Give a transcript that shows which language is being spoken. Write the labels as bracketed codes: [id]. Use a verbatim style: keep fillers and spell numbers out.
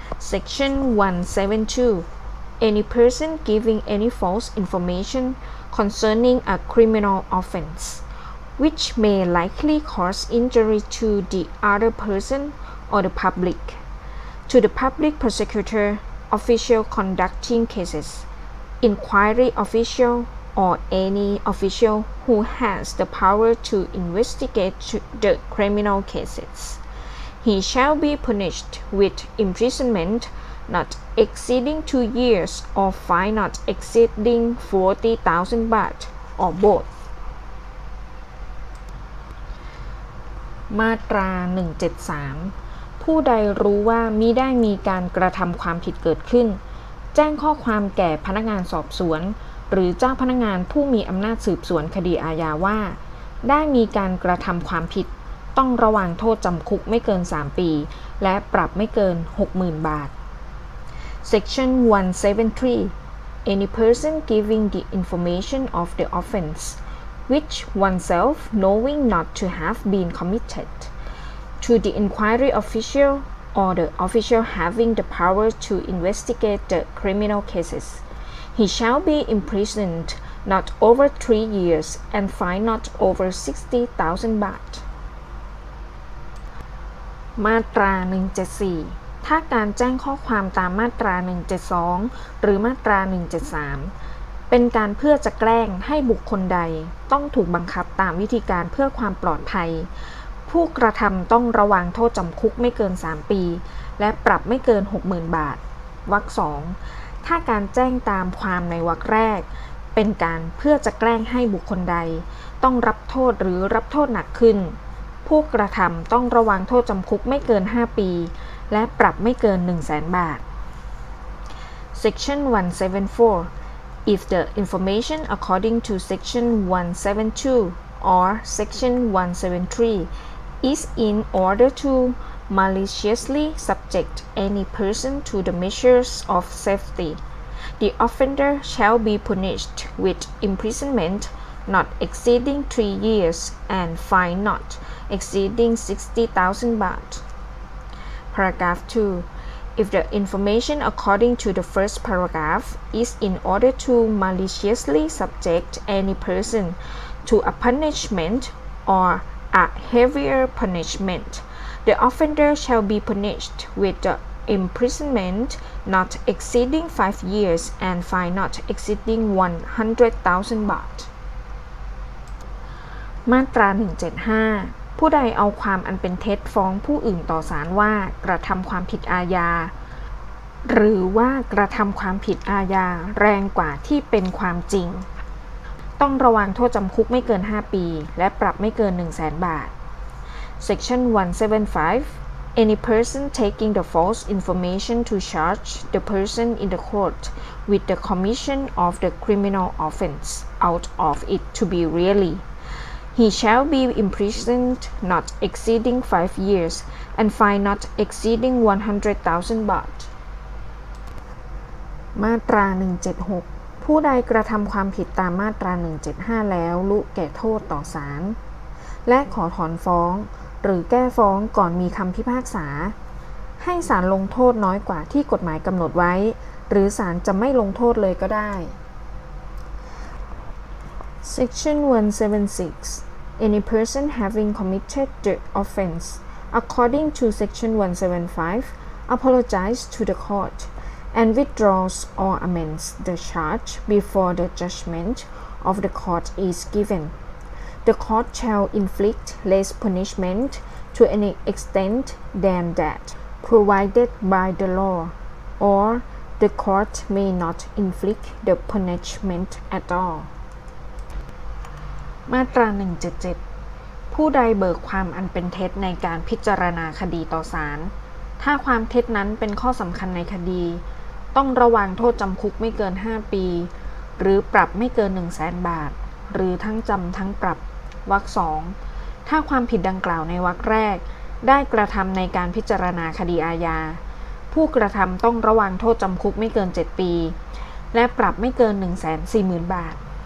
[en] Section one seventy-two Any person giving any false information concerning a criminal offense which may likely cause injury to the other person or the public, to the public prosecutor, official conducting cases, inquiry official, or any official who has the power to investigate the criminal cases. He shall be punished with imprisonment not exceeding two years or fine not exceeding forty thousand baht or both. [th] มาตราหนึ่งเจ็ดสามผู้ใดรู้ว่ามิได้มีการกระทำความผิดเกิดขึ้นแจ้งข้อความแก่พนักงานสอบสวนหรือเจ้าพนักงานผู้มีอำนาจสืบสวนคดีอาญาว่าได้มีการกระทำความผิดต้องระวังโทษจำคุกไม่เกินสามปีและปรับไม่เกิน หกหมื่น บาท [en] Section one seventy-three Any person giving the information of the offense which oneself knowing not to have been committed, to the inquiry official or the official having the power to investigate the criminal cases. He shall be imprisoned not over three years and fined not over sixty thousand baht. [th] มาตราหนึ่งเจ็ดสี่ถ้าการแจ้งข้อความตามมาตราหนึ่งเจ็ดสองหรือมาตราหนึ่งเจ็ดสามเป็นการเพื่อจะแกล้งให้บุคคลใดต้องถูกบังคับตามวิธีการเพื่อความปลอดภัย ผู้กระทำต้องระวังโทษจำคุกไม่เกินสามปีและปรับไม่เกิน หกหมื่น บาทวรรคสองถ้าการแจ้งตามความในวรรคแรกเป็นการเพื่อจะแกล้งให้บุคคลใดต้องรับโทษหรือรับโทษหนักขึ้นผู้กระทำต้องระวังโทษจำคุกไม่เกินห้าปีและปรับไม่เกิน หนึ่งแสน บาท [en] Section one seventy-four If the information according to Section one seventy-two or Section one seventy-three is in order to maliciously subject any person to the measures of safety, the offender shall be punished with imprisonment not exceeding three years and fine not exceeding sixty thousand baht. Paragraph two. If the information according to the first paragraph is in order to maliciously subject any person to a punishment or a heavier punishment, the offender shall be punished with the imprisonment not exceeding five years and fine not exceeding one hundred thousand baht. [th] มาตรา หนึ่งเจ็ดห้าผู้ใดเอาความอันเป็นเท็จฟ้องผู้อื่นต่อศาลว่ากระทำความผิดอาญาหรือว่ากระทำความผิดอาญาแรงกว่าที่เป็นความจริงต้องระวังโทษจำคุกไม่เกินห้าปีและปรับไม่เกิน หนึ่งแสน บาท [en] Section one seventy-five Any person taking the false information to charge the person in the court with the commission of the criminal offense out of it to be really He shall be imprisoned not exceeding five years and fined not exceeding one hundred thousand baht. [th] มาตรา หนึ่งเจ็ดหกผู้ใดกระทำความผิดตามมาตรา หนึ่งเจ็ดห้าแล้วลุแก่โทษต่อศาลและขอถอนฟ้องหรือแก้ฟ้องก่อนมีคำพิพากษาให้ศาลลงโทษน้อยกว่าที่กฎหมายกำหนดไว้หรือศาลจะไม่ลงโทษเลยก็ได้ [en] Section one seventy-six any person having committed the offense according to section one seventy-five apologizes to the court and withdraws or amends the charge before the judgment of the court is given. The court shall inflict less punishment to any extent than that provided by the law, or the court may not inflict the punishment at all. [th] มาตรา หนึ่งเจ็ดเจ็ด ผู้ใดเบิกความอันเป็นเท็จในการพิจารณาคดีต่อศาลถ้าความเท็จนั้นเป็นข้อสำคัญในคดีต้องระวางโทษจำคุกไม่เกินห้าปีหรือปรับไม่เกิน หนึ่งแสน บาทหรือทั้งจำทั้งปรับวรรคสองถ้าความผิดดังกล่าวในวรรคแรกได้กระทำในการพิจารณาคดีอาญาผู้กระทำต้องระวางโทษจำคุกไม่เกินเจ็ดปีและปรับไม่เกิน หนึ่งแสนสี่หมื่น บาท